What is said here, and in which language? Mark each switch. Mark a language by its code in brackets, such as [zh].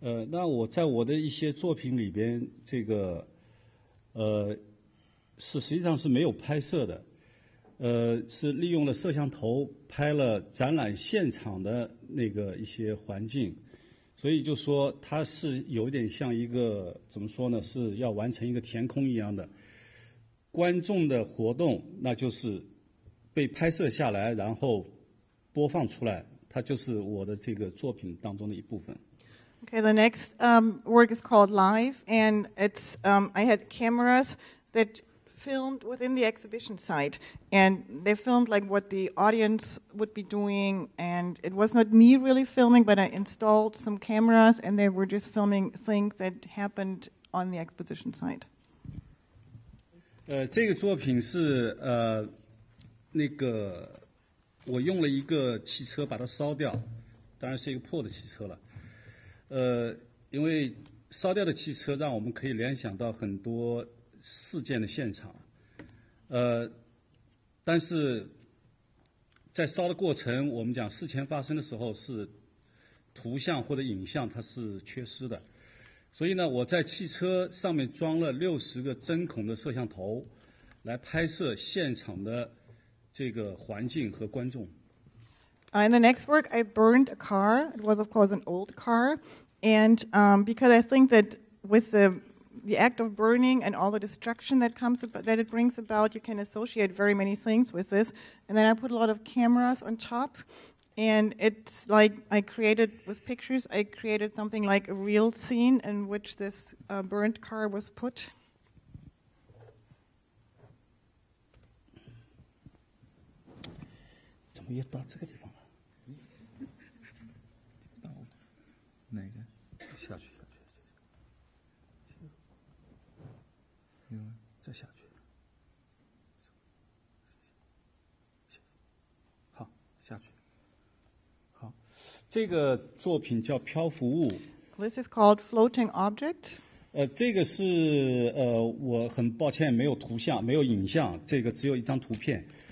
[zh] 那我在我的一些作品里边，这个实际上是没有拍摄的，是利用了摄像头拍了展览现场的那个一些环境，所以就说它是有点像一个怎么说呢？是要完成一个填空一样的观众的活动，那就是被拍摄下来，然后播放出来，它就是我的这个作品当中的一部分。 [en] Okay, the next work is called Live, and it's I had cameras that filmed within the exhibition site, and they filmed like what the audience would be doing, and it was not me really filming, but I installed some cameras, and they were just filming things that happened on the exposition site. [zh] 这个作品是那个我用了一个汽车把它烧掉，当然是一个破的汽车了。因为烧掉的汽车让我们可以联想到很多事件的现场，但是在烧的过程，我们讲事前发生的时候是图像或者影像它是缺失的，所以呢，我在汽车上面装了60个针孔的摄像头，来拍摄现场的这个环境和观众。 [en] In the next work, I burned a car. It was, of course, an old car. And because I think that with the act of burning and all the destruction that it brings about, you can associate very many things with this. And then I put a lot of cameras on top. And it's like I created, with pictures, I created something like a real scene in which this burnt car was put. [zh] 怎么又到这个地方了？哪个？下去，再下去。好，下去。好，这个作品叫漂浮物。 [en] This is called floating object. [zh] 这个是我很抱歉没有图像，没有影像，这个只有一张图片。